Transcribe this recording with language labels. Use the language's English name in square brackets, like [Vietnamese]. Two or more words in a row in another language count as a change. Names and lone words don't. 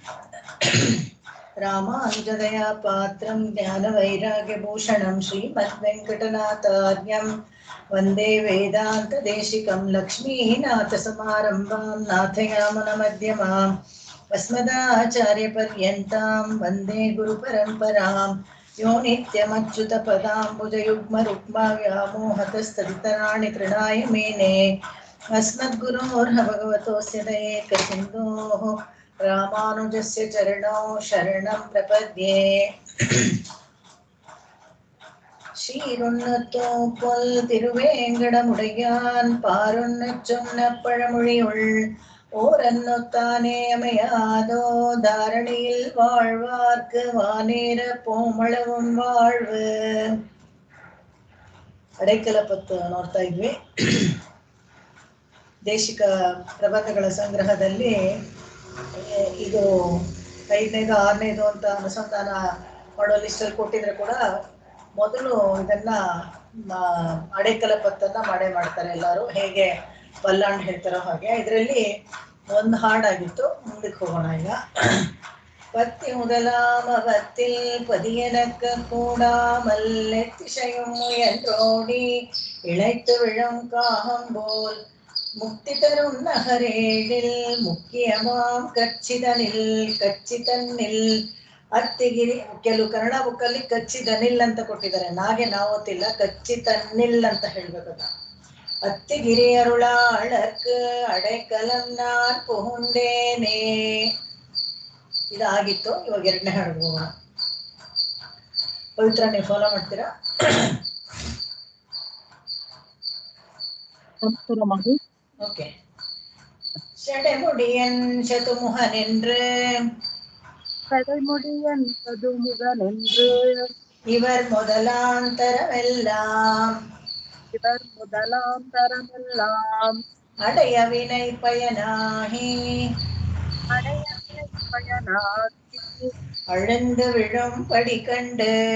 [Sanskrit] रामानुजदया पात्रं ज्ञानवैराग्यभूषणं श्रीमद्वेङ्कटनाथार्यं वन्दे वेदान्तदेशिकं लक्ष्मीनाथसमारम्भां नाथयामुनमध्यमाम् अस्मदाचार्यपर्यन्तां वन्दे गुरुपरम्पराम्। यो नित्यमच्युतपदाम्बुजयुग्मरुक्मा व्यामोहतस्तदितराणि तृणाय मेने अस्मद्गुरोर्भगवतोऽस्य दयेकसिन्धोः रामानुजस्य चरणौ शरणं प्रपद्ये। [Tamil] சீருண்ணத்தோப்பல் திருவேங்கடமுடையான் பாருண்ணச் சொன்ன பழமொழியுள் ஓரன்னொத்தானே அமையாதோ தாரணியில் வாழ்வார்க்கு வானேர போமளவும் வாழ்வு. [Kannada] ಅಡೈಕಲಪತ್ತು ನೋಡ್ತಾ ಇದ್ವಿ. ದೇಶಿಕ ಪ್ರಬಂಧಗಳ ಸಂಗ್ರಹದಲ್ಲಿ ಇದು 5ನೇದು 6ನೇದು ಅಂತ ಅನುಸಂಧಾನ ಮಾಡೋ ಲಿಸ್ಟಲ್ಲಿ ಕೊಟ್ಟಿದ್ರೆ ಕೂಡ ಮೊದಲು ಇದನ್ನ ಅಡೈಕಲಪತ್ತನ್ನ ಮಾಡ್ತಾರೆ ಎಲ್ಲರೂ, ಹೇಗೆ ಬಲ್ಲಾಂಡ್ ಹೇಳ್ತಾರೋ ಹಾಗೆ. ಇದರಲ್ಲಿ ಒಂದು ಹಾಡಾಗಿತ್ತು, ಮುಂದಕ್ಕೆ ಹೋಗೋಣ ಈಗ. [Tamil] பத்தி முதலாமவத்தில் பதியனக்க கூடாமல் எத்திசையும் முயன்றோடி இழைத்து விழும் காகம் போல் முக்தி தரும் நகரேழில் முக்கியமாம் கச்சிதன்னில் அத்திகிரி. [Kannada] ಕೆಲವು ಕನ್ನಡ ಬುಕ್ಕಲ್ಲಿ ಕಚ್ಚಿದನಿಲ್ ಅಂತ ಕೊಟ್ಟಿದ್ದಾರೆ, ನಾವು ಓದ್ತಿಲ್ಲ, ಕಚ್ಚಿತನ್ನಿಲ್ ಅಂತ ಹೇಳ್ಬೇಕದ. [Tamil] அத்திகிரி அருளாளர்க்கு அடைக்கலம் நான் புகுந்தேனே. [Kannada] ಇದಾಗಿತ್ತು. ಇವಾಗ 2ನೇ ಹಾಡು ಹೋಗೋಣ. ಪವಿತ್ರ, ನೀವು ಫಾಲೋ ಮಾಡ್ತೀರಾ? ಓಕೆ. [Tamil] சடைமுடியன் சதுமுகனென்று இவர் முதலாந்தரமெல்லாம் அடைய வினை பயனாகி அழுந்து விடும் படி கண்டு